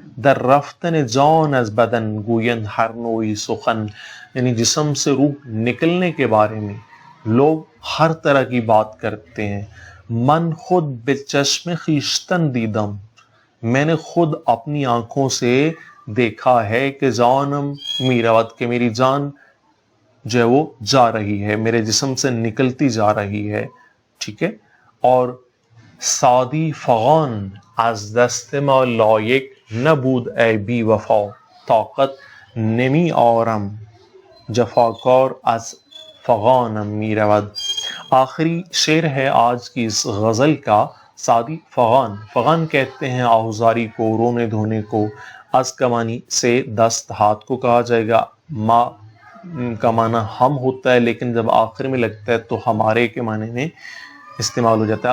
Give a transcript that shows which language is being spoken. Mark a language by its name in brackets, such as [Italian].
[Persian] در رفتن جان از بدن گویند ہر نوعی سخن، [Urdu] یعنی جسم سے روح نکلنے کے بارے میں لوگ ہر طرح کی بات کرتے ہیں. [Persian] من خود بے چشم خویشتن دیدم، [Urdu] میں نے خود اپنی آنکھوں سے دیکھا ہے [Persian] کہ جانم میرود، [Urdu] کہ میری جان جو ہے وہ جا رہی ہے، میرے جسم سے نکلتی جا رہی ہے، ٹھیک ہے. [Persian] اور سادی فغان از دست ما لایق نبود ای بی وفا طاقت نمی آرم جفاکار از فغانم میرود. [Urdu] آخری شعر ہے آج کی اس غزل کا. [Persian] سادی فغان، [Urdu] فغان کہتے ہیں آہوزاری کو، رونے دھونے کو. از کا معنی سے دست، ہاتھ کو کہا جائے گا. ما کا معنی ہم ہوتا ہے، لیکن جب آخر میں لگتا ہے تو ہمارے کے معنی میں استعمال ہو جاتا ہے.